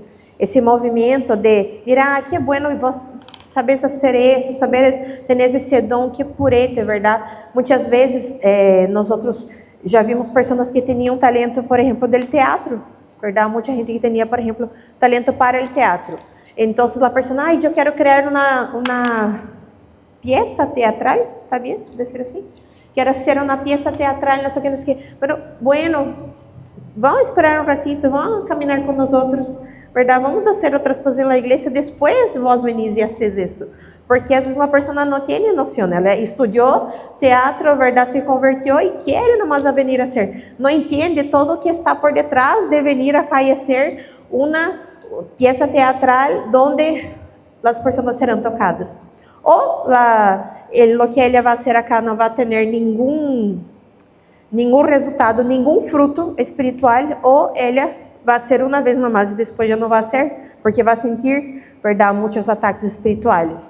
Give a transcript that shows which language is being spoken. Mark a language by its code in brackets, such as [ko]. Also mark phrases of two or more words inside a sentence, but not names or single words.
[pt] Esse movimento de mirar que é bueno e vos saberes fazer isso, saberes ter esse dom que purete, verdade? Muitas vezes nós outros já vimos pessoas que tinham talento, por exemplo, do teatro, verdade? Muita gente que tinha, por exemplo, talento para o teatro. Então, a pessoa, eu quero criar uma pieza teatral, [es] ¿está bien decir así? Quiero hacer una pieza teatral, no sé qué, no sé qué. Pero, bueno, vamos esperar un ratito, vamos caminar con nosotros, ¿verdad? Vamos hacer otras cosas en la iglesia, después vos venís y haces eso. [pt] Porque às vezes uma pessoa não tem noção, ela estudou teatro, verdade, se converteu e quer [es] nomás a venir a ser. [pt] Não entende todo o que está por detrás de [es] venir acá [pt] e ser uma [es] pieza teatral [pt] onde as pessoas serão tocadas. Ou [es] lo que [pt] ele vai fazer acá não vai ter nenhum resultado, nenhum fruto espiritual, ou ele vai ser uma vez nomás e depois já não vai ser, porque vai sentir, verdade, muitos ataques espirituais.